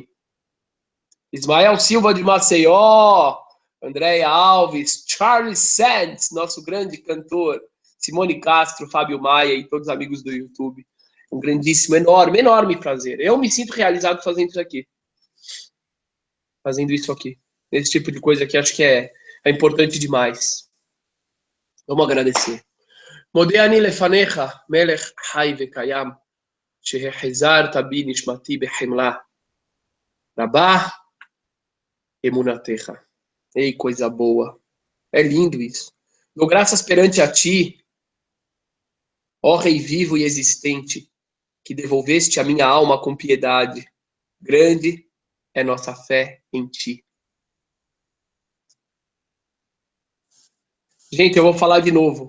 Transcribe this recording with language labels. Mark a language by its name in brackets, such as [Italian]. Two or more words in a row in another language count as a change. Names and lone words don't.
[Portuguese] Ismael Silva de Maceió, Andréia Alves, Charles Sands, nosso grande cantor, Simone Castro, Fábio Maia e todos os amigos do YouTube. Um grandíssimo, enorme, enorme prazer. Eu me sinto realizado fazendo isso aqui. Fazendo isso aqui. Esse tipo de coisa aqui acho que é importante demais. Vamos agradecer. [Hebrew] מודה אני לפניך, מלך חי וקיים, שהחזרת בי נשמתי בחמלה. רבה emunatecha. [Portuguese] Ei, coisa boa. É lindo isso. Dou graças perante a ti, ó Rei vivo e existente, que devolveste a minha alma com piedade. Grande é nossa fé em ti. Gente, eu vou falar de novo.